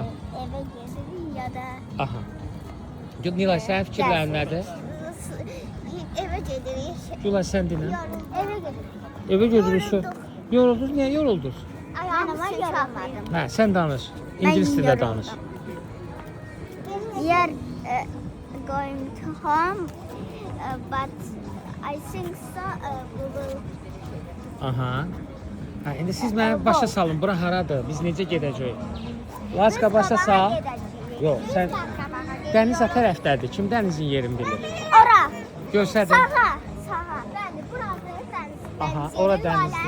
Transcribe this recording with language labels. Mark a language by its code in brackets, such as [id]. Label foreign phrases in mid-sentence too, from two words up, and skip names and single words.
[az] evə gedirik ya da Aha. Nilay sənin fikirlərin nədir? evə gedirik. Gülay sən dinlə. Evə gedirik. Evə gedirik. Yoruldunuz, niyə yoruldunuz? Ayağımı yorulmadım. Hə, sən danış. İngilis dilində yoruldum. danış. [en] We are going to home, but I think so. We will. Aha. [az] Hə, indi siz mənə başa salın, bura haradır? Biz necə gedəcəyik? Laçka başa sal. Yox, sən dəniz o tərəfdədir. Kim dənizin yerini bilir? Ora. Göstərdin. Sağa. Sağa. Bəli, burası dəniz. Aha, ora dənizdir.